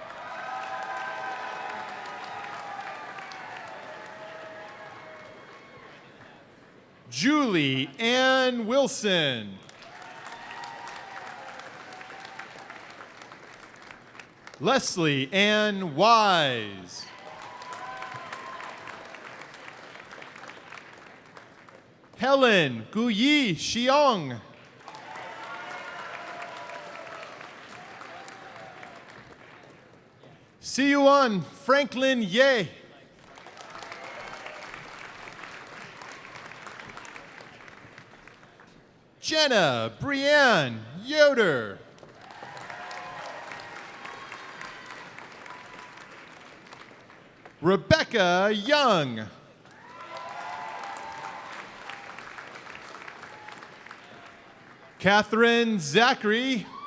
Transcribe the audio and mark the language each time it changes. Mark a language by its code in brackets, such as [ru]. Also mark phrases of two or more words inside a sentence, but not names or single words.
[en] Julie Ann Wilson. Leslie Ann Wise. Helen Guyi Xiong. Siyuan Franklin Ye. Jenna Brianne Yoder. Rebecca Young. Catherine Zachary.